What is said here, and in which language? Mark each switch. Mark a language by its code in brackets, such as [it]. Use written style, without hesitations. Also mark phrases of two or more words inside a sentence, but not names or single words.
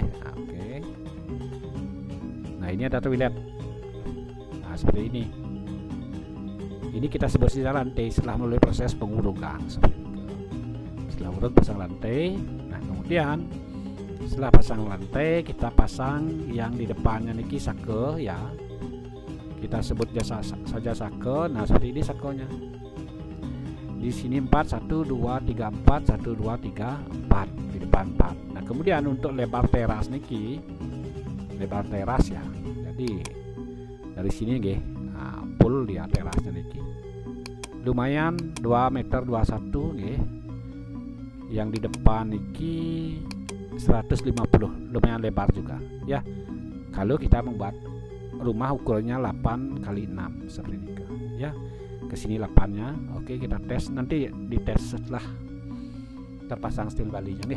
[id] Nah, oke. Nah, ini ada toilet. Nah, seperti ini. Ini kita bersihkan lantai setelah melalui proses pengurukan. Seperti itu. Setelah urut pasang lantai. Nah, kemudian setelah pasang lantai, kita pasang yang di depannya niki sake ya. Kita sebut saja sake. Nah, seperti ini sakonya. Di sini 4, 1, 2, 3, 4, 1, 2, 3, 4 di depan 4. Nah, kemudian untuk lebar teras niki, lebar teras ya. Jadi dari sini nggih, nah, full dia terasnya niki. Lumayan 2,21 m nggih. Yang di depan niki 150, lumayan lebar juga ya. Kalau kita membuat rumah ukurannya 8 x 6 seperti ini ya. Kesini 8-nya. Oke, kita tes, nanti dites setelah terpasang steel balinya nih.